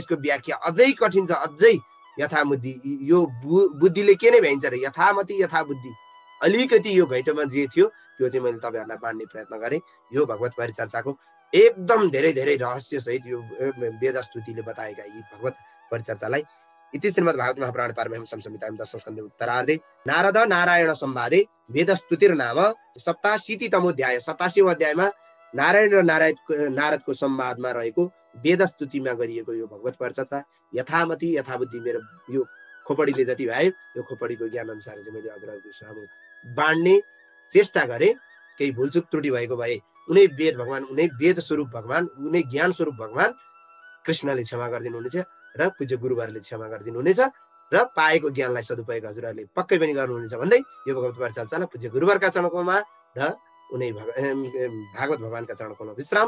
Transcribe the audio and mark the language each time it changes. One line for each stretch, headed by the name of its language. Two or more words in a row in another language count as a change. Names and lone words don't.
Nepali: यसको व्याख्या अझै कठिन छ, अझै यथाबुद्धि, यो बुद्धिले के नै भ्याइन्छ र यथामति यथाबुद्धि, अलिकति यो घैटोमा जे थियो त्यो चाहिँ मैले तपाईँहरूलाई बाँड्ने प्रयत्न गरेँ। यो भगवत परिचर्चाको एकदम धेरै धेरै रहस्य सहित यो वेदस्तुतिले बताएका यी भगवत परिचर्चालाई
Sanskrit: इति श्रीमद् भागवत महापुराण पारमहंस संहितायां दशमस्कन्धे उत्तरार्धे नारद नारायण संवादे वेदस्तुतिर्नाम 87तमोऽध्याय,
Nepali: 87औं अध्यायमा नारायण र नारदको संवादमा रहेको वेदस्तुतिमा गरिएको यो भगवत परिचर्चा यथामति यथाबुद्धि मेरो यो खोपडीले जति भ्यायो यो खोपडीको ज्ञान अनुसार चाहिँ मैले हजुरहरूको सामु बाँड्ने चेष्टा गरेँ। केही भुलचुक त्रुटि भएको भए उनै वेद भगवान, उनै वेद स्वरूप भगवान, उनै ज्ञान स्वरूप भगवान कृष्णले क्षमा गरिदिनुहुनेछ र पूज्य गुरुबारले क्षमा गरिदिनुहुनेछ र पाएको ज्ञानलाई सदुपयोग हजुरहरूले पक्कै पनि गर्नुहुनेछ भन्दै यो भगवत परिचर्चालाई पूज्य गुरुबारका चरणकमलमा र उनै भागवत भगवानका चरणकमलमा विश्राम।